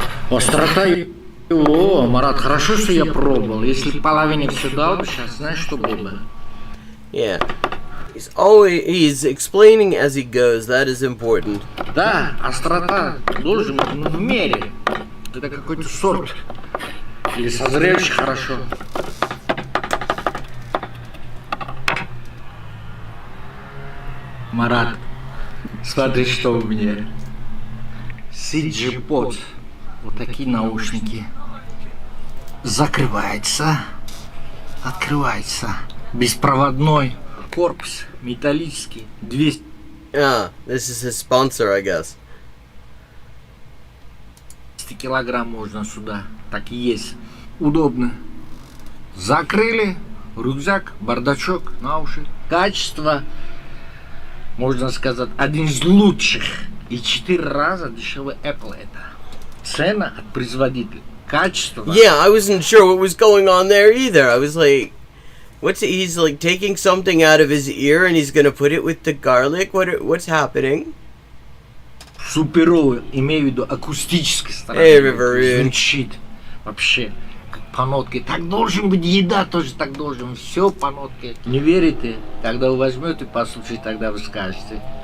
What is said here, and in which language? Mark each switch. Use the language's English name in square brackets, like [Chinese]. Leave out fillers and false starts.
[Russian] Острота. О, Марат, хорошо, что я пробовал. Если половине все дал бы сейчас, знаешь, что было бы? [English] Yeah. He's explaining as he goes. That is important. [Russian] Да, острота должен быть в мере. Это какой-то сорт. Или созревший хорошо. Марат, смотри, что у меня. CG-под. Вот такие наушники. Закрывается. Открывается. Беспроводной корпус. Металлический. 200 [English] This is his sponsor, I guess. [Russian] килограмм можно сюда. Так и есть. Удобно. Закрыли. Рюкзак, бардачок, на уши. Качество, можно сказать, один из лучших. И 4 раза дешевле Apple это. Цена от производителя. Качество. [English] Yeah, I wasn't sure what was going on there either. I was like, he's like taking something out of his ear and he's gonna put it with the garlic? What's happening? [Russian] Суперовый, имею в виду акустической стороны. Звучит вообще как по нотке. Так должен быть, еда тоже так должен. Все по нотке. Не верите? Тогда вы возьмете и послушайте, тогда вы скажете.